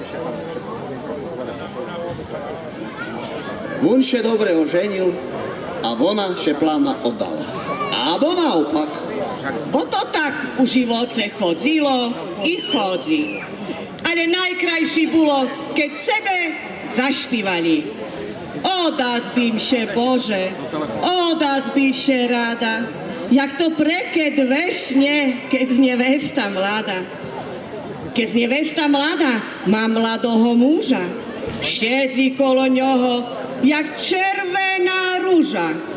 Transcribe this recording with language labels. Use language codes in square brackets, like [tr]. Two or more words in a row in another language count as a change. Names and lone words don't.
[sk] on še dobre oženil a ona še plána oddala. Abo naopak. Bo to tak u živoce chodzilo i chodzi. Ale najkrajší bolo, keď sebe zašpívali. Odať bym się Bože, odať by się rada, jak to preked vešne, keď nevesta mladá. Keď nevesta mladá má mladého muža, siedzi kolo ňoho, jak červená rúža.